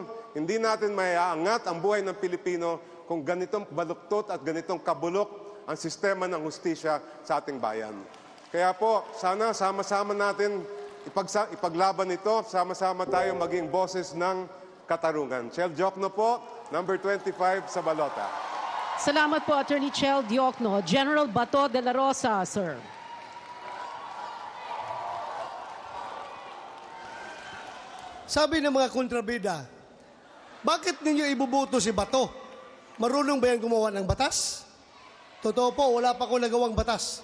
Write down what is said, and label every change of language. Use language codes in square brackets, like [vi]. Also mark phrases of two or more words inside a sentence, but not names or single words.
[tl] Hindi natin maiaangat ang buhay ng Pilipino kung ganitong baluktot at ganitong kabulok ang sistema ng hustisya sa ating bayan. Kaya po, sana sama-sama natin ipaglaban ito, sama-sama tayo maging boses ng katarungan. Chel Diokno po, number 25 sa balota. Salamat po, Attorney Chel Diokno. General Bato de la Rosa, sir. Sabi ng mga kontrabida, bakit ninyo ibubuto si Bato? Marunong ba yan gumawa ng batas? Totoo po, wala pa ako nagawang batas.